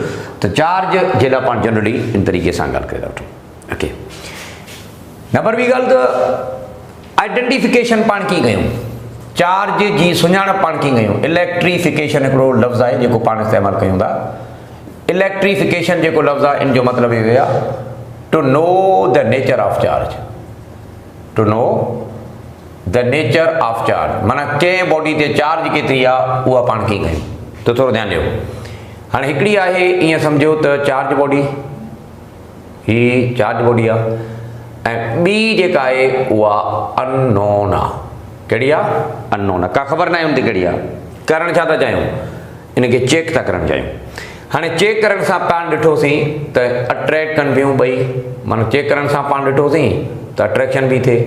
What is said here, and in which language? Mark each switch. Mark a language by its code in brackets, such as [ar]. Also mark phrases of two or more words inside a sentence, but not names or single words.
[sd] त चार्ज जे लाइ पाण जनरली इन तरीक़े सां ॻाल्हि करे था वठूं। ओके, नंबर ॿी ॻाल्हि त आइडेंटिफिकेशन पाण कीअं कयूं, चार्ज जी सुञाणप पाण कीअं कयूं। इलेक्ट्रिफिकेशन हिकिड़ो लफ़्ज़ आहे जेको पाण इस्तेमालु कयूं था। इलेक्ट्रिफिकेशन जेको लफ़्ज़ आहे इन जो मतिलबु इहो आहे [en] to know the nature of charge, to know the nature of charge. [sd] माना कंहिं बॉडी ते चार्ज केतिरी आहे उहा पाण कीअं कयूं। त थोरो ध्यानु ॾियो। हाणे हिकिड़ी आहे, ईअं सम्झो त [en] charge body, [sd] ही [en] charge body [sd] आहे, ऐं ॿी जेका आहे उहा अननोन आहे। कहिड़ी आहे? अननोन आहे, का ख़बर न आहे उनते कहिड़ी आहे। करणु छा था चाहियूं, इनखे चेक था करणु चाहियूं। हाणे चेक करण सां पाण ॾिठोसीं त अट्रैक्ट कनि पियूं ॿई। माना चेक करण सां पाण ॾिठोसीं त अट्रैक्शन बि थिए।